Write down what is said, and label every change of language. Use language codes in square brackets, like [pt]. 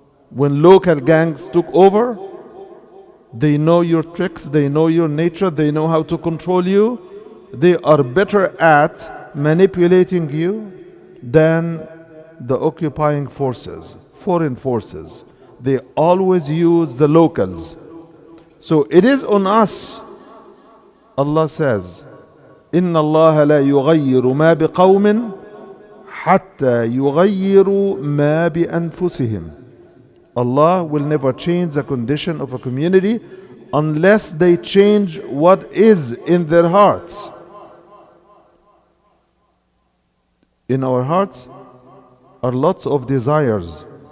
[en] When local gangs took over, they know your tricks, they know your nature, they know how to control you. They are better at manipulating you than the occupying forces, foreign forces. They always use the locals. So it is on us. Allah says, [ar] إِنَّ اللَّهَ لَا يُغَيِّرُ مَا بِقَوْمٍ حَتَّى يُغَيِّرُوا مَا بِأَنفُسِهِمْ. [en] Allah will never change the condition of a community unless they change what is in their hearts. In our hearts are lots of desires.